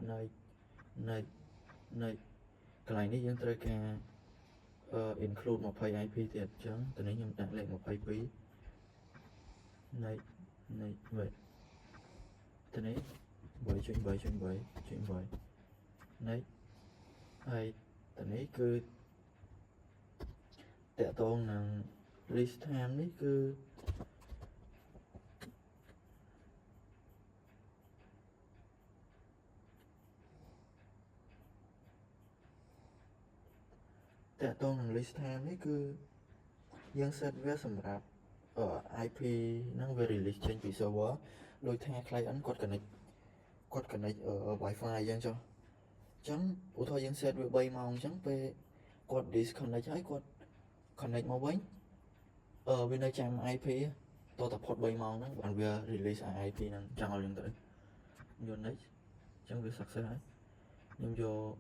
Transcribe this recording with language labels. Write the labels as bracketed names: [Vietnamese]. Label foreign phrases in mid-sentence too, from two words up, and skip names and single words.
[Khmer] នៅកន្លែងនេះយើងត្រូវការinclude 20 IP ទៀតអញ្ចឹងតនេះខ្ញុំដាក់លេខ22នៃវិញតនេះ8.8.8.8នៃហើយតនេះគឺតកតងនឹង [English] list time [Khmer] នេះគឺ តកតងនឹង [English] list time [Khmer] នេះគឺយើង set វាសម្រាប់IP ហ្នឹងវា release ចេញ ពី server ដោយថា client គាត់ [English] connect Wi-Fi [Khmer] អញ្ចឹងចុះអញ្ចឹងឧទាហរណ៍យើង set វា3ម៉ោងអញ្ចឹងពេលគាត់ disconnect ហើយគាត់ connect មកវិញវានៅចាំ IP តតែផុត3ម៉ោងហ្នឹងបានវា [English] release IP [Khmer] ហ្នឹងចង់ឲ្យយើងទៅយក next អញ្ចឹងវា success ហើយខ្ញុំយក